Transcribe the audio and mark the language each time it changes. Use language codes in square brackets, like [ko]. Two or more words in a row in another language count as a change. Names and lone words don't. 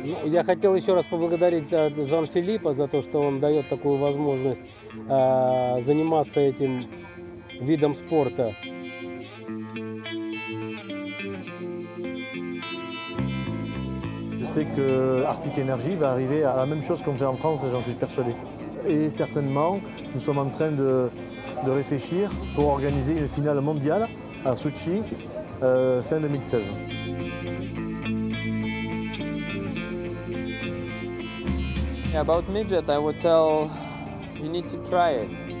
[ru] Я хотел еще раз поблагодарить Жан-Филиппа за то, что он дает такую возможность заниматься этим видом спорта. [fr] Je sais que Arctic Energy va arriver à la même chose qu'on fait en France, j'en suis persuadé. Et certainement, nous sommes en train de réfléchir pour organiser une finale mondiale à Sochi fin 2016. [en] About midget, I would tell you need to try it.